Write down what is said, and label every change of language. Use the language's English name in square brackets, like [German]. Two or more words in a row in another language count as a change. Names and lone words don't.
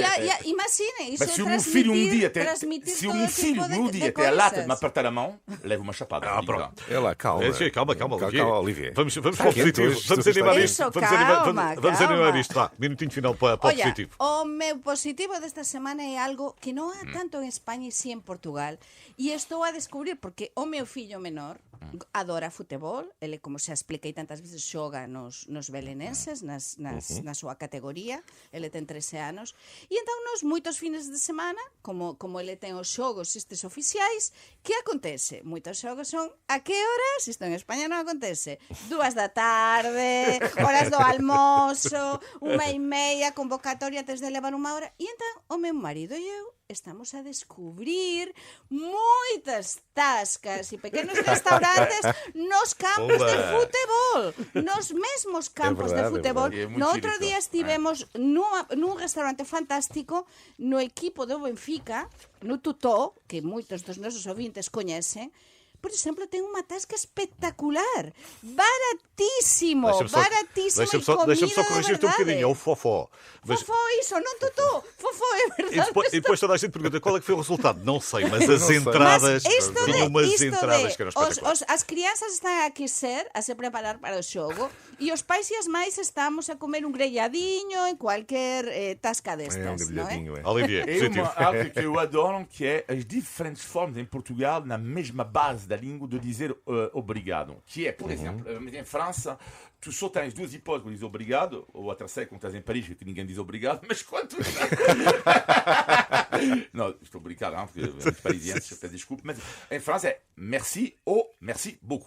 [Portuguese] Imaginem, isso Mas é se o meu filho um dia transmitir se o todo meu tipo filho de- um de dia tem a lata de me coisas. apertar a mão, leva uma chapada. Ah, pronto. É lá, calma. Calma, Olivier. Olivier. Vamos para o Está quente positivo. hoje, Vamos isto está animar quente. isto. Isso, Vamos animar calma. isto. Vá, minutinho final para o Olha, positivo. [Galician] o meu positivo desta semana é algo que non há tanto en España e si en Portugal. E estou a descubrir porque o meu fillo menor adora futebol, ele, como xa expliquei tantas veces, xoga nos belenenses, na súa categoría, ele ten 13 anos, e entón nos moitos fines de semana, como ele ten os xogos estes oficiais, que acontece? Moitos xogos son a que horas? Isto en España non acontece. 2 da tarde, horas do almozo, 1:30, convocatoria antes de levar 1 hora, e entón o meu marido e eu estamos a descubrir moitas tascas e pequenos restaurantes nos campos de [Portuguese] Oba. [Galician] futebol, nos mesmos campos [Portuguese] verdade, [Galician] de futebol. [Portuguese] é muito [Galician] No [Portuguese] giro [Galician] outro [Portuguese] isto. [Galician] día estivemos nun restaurante fantástico no equipo do Benfica, no Tutó, que moitos dos nosos ouvintes coñecen. Por exemplo, ten unha tasca espectacular, baratísimo, [Portuguese] Deixa-me só corrigir-te um bocadinho. É o fofó. Mas- [Galician] Fofó iso, non Tutó, fofó é [Portuguese] E verdade. depois toda a gente pergunta qual é que foi o resultado. Não sei, mas as sei. entradas. Mas isto Tinham umas isto entradas que eram espetaculares. [Galician] as crianças están a aquecer, a se preparar para o xogo, e os pais e as mães estamos a comer un grelladinho en cualquier tasca [Portuguese] É um [Galician] destas, non é? [Portuguese] debulhadinho, é. Olivier, É positivo. algo que eu adoro, que é as diferentes formas em Portugal, na mesma base da língua, de dizer obrigado. Que é, por exemplo, em França, tu só tens 2 hipóteses para dizer obrigado, ou a terceira, quando estás em Paris, que ninguém diz obrigado, mas quando... Não, estou brincando, hein, porque os parisienses, peço desculpa, mas em França é merci ou merci beaucoup.